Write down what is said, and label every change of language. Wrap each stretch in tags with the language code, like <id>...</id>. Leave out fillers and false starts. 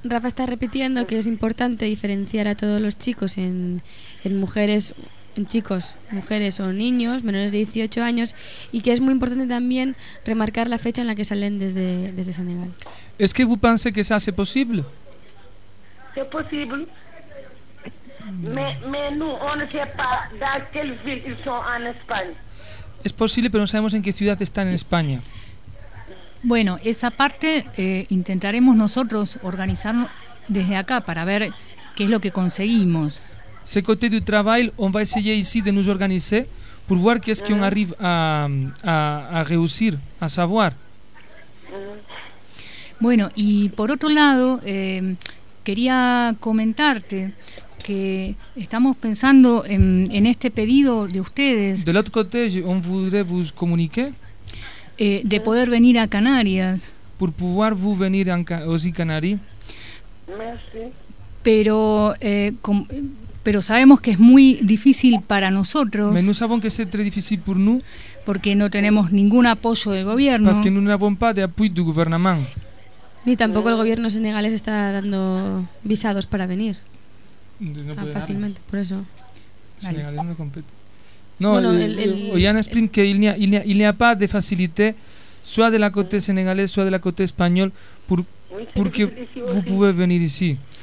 <es>Rafa está repitiendo que es importante diferenciar a todos los chicos en mujeres, en chicos, mujeres o niños menores de 18 años y que es muy importante también remarcar la fecha en la que salen desde Senegal.</es> <fr>¿Es que vous pensez que ça c'est possible? C'est possible. Mais nous on ne sait pas dans quelle ville ils sont en Espagne.</fr> <es>Es posible, pero no sabemos en qué ciudad están en España. Bueno, esa parte intentaremos nosotros organizarlo desde acá para ver qué es lo que conseguimos.</es> <fr>Ce côté du travail, on va essayer ici de nous organiser pour voir qu'est-ce qu'on arrive à réussir, à savoir.</fr> <es>Bueno, y por otro lado, quería comentarte que estamos pensando en este pedido de ustedes.</es> <fr>De l'autre côté, on voudrait vous communiquer.</fr> <es>De poder venir a Canarias.</es> <fr>Pour pouvoir vous venir aussi Canaries. Merci.</fr> <es>Pero... pero sabemos que es muy difícil para nosotros. Mais nous savons que c'est très difficile pour nous. Porque no tenemos ningún apoyo del gobierno. Parce que nous n'avons pas d'appui du gouvernement. Ni tampoco el gobierno senegalés está dando visados para venir. No tan fácilmente, darnos. Por eso. Senegalés no compete. No, Oyana explica que</es> <fr>il n'y a pas de facilité, soit de la côté senegalés, soit de la côté español,</fr> <es>porque</es> <fr>vous pouvez venir ici.</fr>